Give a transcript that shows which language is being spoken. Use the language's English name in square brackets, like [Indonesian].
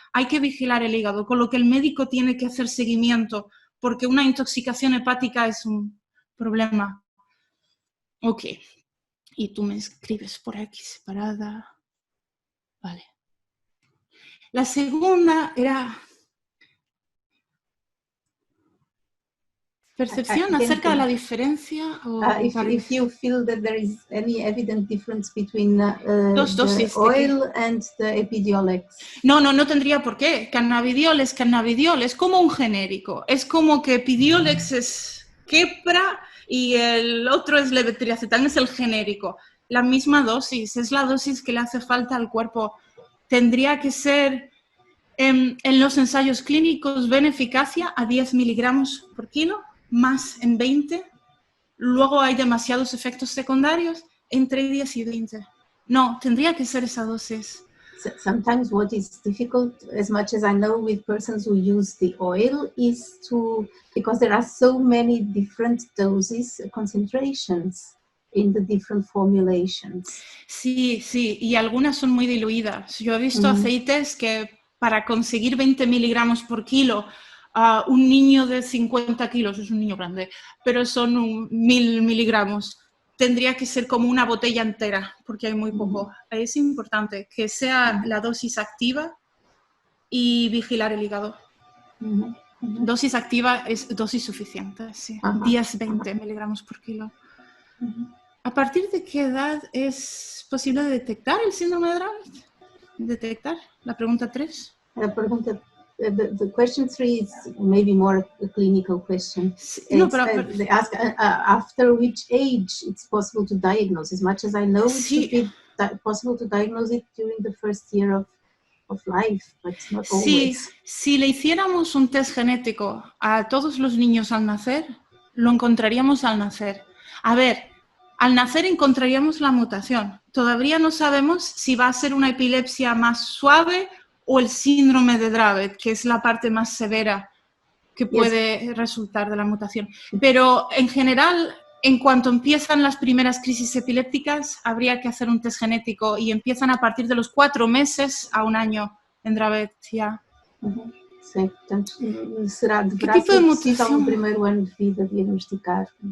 [Spanish] Hay que vigilar el hígado, con lo que el médico tiene que hacer seguimiento, porque una intoxicación hepática es un problema. Ok. Y tú me escribes por aquí separada. Vale. La segunda era percepción acerca de la diferencia. [English] If you feel that there is any evident difference between [Spanish] dosis, [English] the oil and the Epidiolex. [Spanish] No tendría por qué. Cannabidiol es como un genérico. Es como que Epidiolex es Keppra y el otro es levetiracetam, es el genérico. La misma dosis, es la dosis que le hace falta al cuerpo. Tendría que ser, en los ensayos clínicos, ven eficacia a 10 miligramos por kilo, más en 20. Luego hay demasiados efectos secundarios, entre 10 y 20. No, tendría que ser esa dosis. [English] Sometimes what is difficult, as much as I know, with persons who use the oil is because there are so many different doses, concentrations in the different formulations. [Spanish] Sí, y algunas son muy diluidas. Yo he visto aceites que para conseguir 20 miligramos por kilo, un niño de 50 kilos, es un niño grande, pero son 1000 miligramos. Tendría que ser como una botella entera, porque hay muy poco. Es importante que sea la dosis activa y vigilar el hígado. Dosis activa es dosis suficiente, sí. 10-20 miligramos por kilo. ¿A partir de qué edad es posible detectar el síndrome de Dravet? ¿Detectar? La pregunta 3. [English] The question 3 is maybe more a clinical question. [Spanish] No, pero [English] they ask after which age it's possible to diagnose. As much as I know, it should be possible to diagnose it during the first year of life, but not always. [Spanish] Si le hiciéramos un test genético a todos los niños al nacer, lo encontraríamos al nacer. A ver, al nacer encontraríamos la mutación. Todavía no sabemos si va a ser una epilepsia más suave o el síndrome de Dravet, que es la parte más severa que puede resultar de la mutación. Pero en general, en cuanto empiezan las primeras crisis epilépticas, habría que hacer un test genético y empiezan a partir de los 4 meses a 1 año en Dravet, ya. [Portuguese] Sí, portanto, deverá ser possível no primeiro ano de vida diagnosticar.